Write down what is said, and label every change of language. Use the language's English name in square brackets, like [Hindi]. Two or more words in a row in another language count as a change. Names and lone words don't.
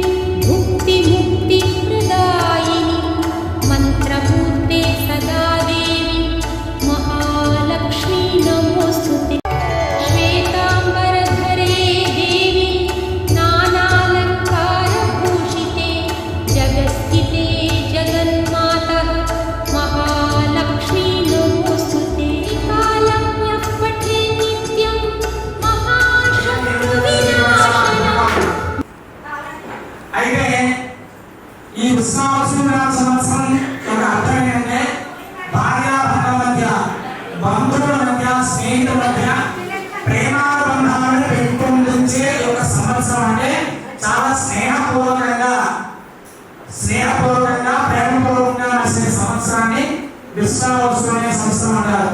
[Sanskrit] भुक्तिमुक्तिप्रदायिनी मन्त्रपूर्ते सदा देवी महालक्ष्मी नमोऽस्तुते श्वेताम्बरधरे देवी नानालङ्कारभूषिते जगस्थिते जगन्मातः महालक्ष्मी नमोऽस्तुते कालं यः पठे नित्यं महाशत्रुविनाशनम् [Telugu] అయితే ఈ ఉత్సవాల సంవత్సరం యొక్క అర్థం ఏంటంటే భార్యాభర్తల మధ్య బంధువుల మధ్య స్నేహితుల మధ్య ప్రేమానుబంధాలను పెంపొందించే ఒక సంవత్సరం. అంటే చాలా స్నేహపూర్వకంగా ప్రేమపూర్వకంగా నడిచే సంవత్సరాన్ని విశ్వావత్సవం అనే సంవత్సరం అంటారు.